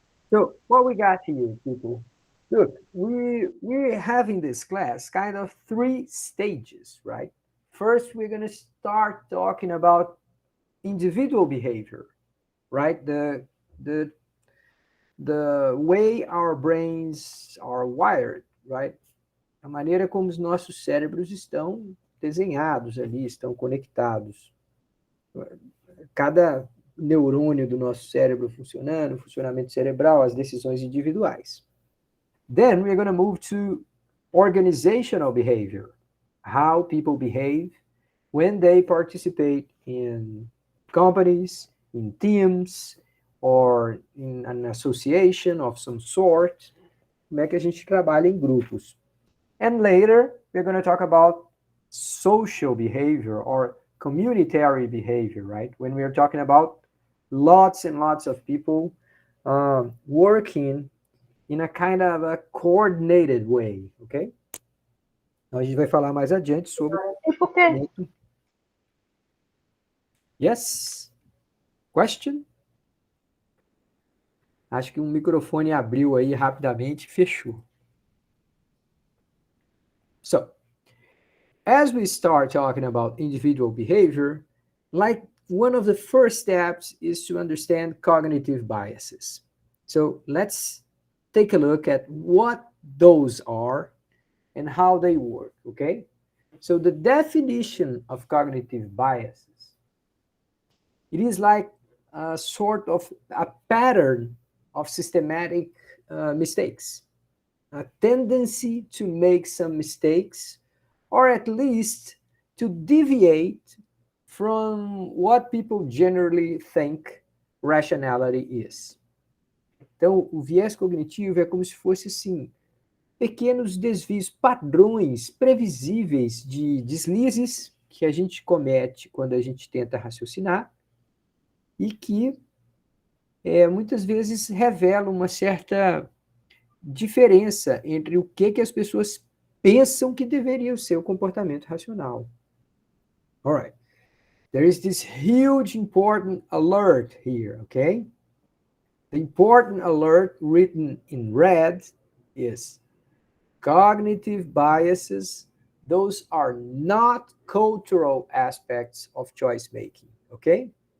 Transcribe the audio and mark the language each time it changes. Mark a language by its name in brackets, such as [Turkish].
[English] So what we got here, people, look, we're having this class kind of 3 stages, right? First, we're going to start talking about individual behavior, right? The way our brains are wired, right? [Portuguese] A maneira como os nossos cérebros estão desenhados ali, estão conectados. Cada neurônio do nosso cérebro funcionando, o funcionamento cerebral, as decisões individuais. [English] Then we're going to move to organizational behavior, how people behave when they participate in companies, in teams or in an association of some sort. [Portuguese] Como é que a gente trabalha em grupos. [English] And later, we're going to talk about social behavior or communitary behavior, right? When we are talking about lots and lots of people working in a kind of a coordinated way, ok? [Portuguese] Então, a gente vai falar mais adiante sobre... E por quê? [English] Yes? Question? [Portuguese] Acho que um microfone abriu aí rapidamente e fechou. [English] So, as we start talking about individual behavior, like one of the first steps is to understand cognitive biases. So let's take a look at what those are and how they work, okay? So the definition of cognitive biases, it is like a sort of a pattern of systematic mistakes, a tendency to make some mistakes, or at least to deviate from what people generally think rationality is. [Portuguese] Então, o viés cognitivo é como se fosse, assim, pequenos desvios, padrões previsíveis de deslizes que a gente comete quando a gente tenta raciocinar e que muitas vezes revelam uma certa diferença entre o que as pessoas pensam que deveria ser o comportamento racional. [English] All right. There is this huge important alert here, okay? The important alert written in red is cognitive biases. Those are not cultural aspects of choice making, okay?